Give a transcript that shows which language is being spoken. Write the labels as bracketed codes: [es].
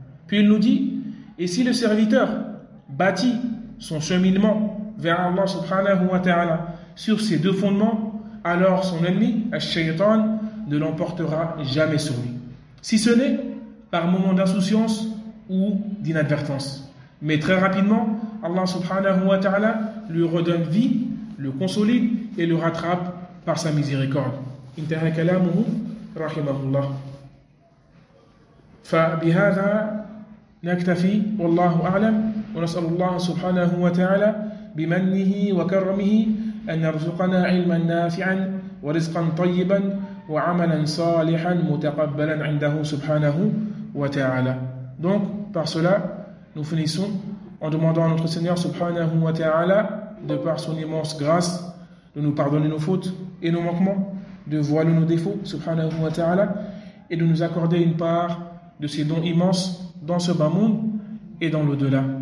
[fr] Puis il nous dit, et si le serviteur bâtit son cheminement vers Allah subhanahu wa ta'ala sur ces deux fondements, alors son ennemi, al-shaytan, ne l'emportera jamais sur lui, si ce n'est par moment d'insouciance ou d'inadvertance. Mais très rapidement, Allah subhanahu wa ta'ala lui redonne vie, le consolide et le rattrape par sa miséricorde. [ar] Intaha kalamuhu rahimahullah. Fa bihadha نكتفي والله أعلم ونسأل الله سبحانه وتعالى بمنه وكرمه أن يرزقنا علما نافعا ورزقا طيبا وعملا صالحا متقبلا عنده سبحانه وتعالى. [fr] Donc par cela nous finissons en demandant à notre Seigneur [ar] سبحانه وتعالى, [fr] de par son immense grâce, de nous pardonner nos fautes et nos manquements, de voiler nos défauts سبحانه وتعالى, et de nous accorder une part de ses dons immenses dans ce bas monde et dans l'au-delà.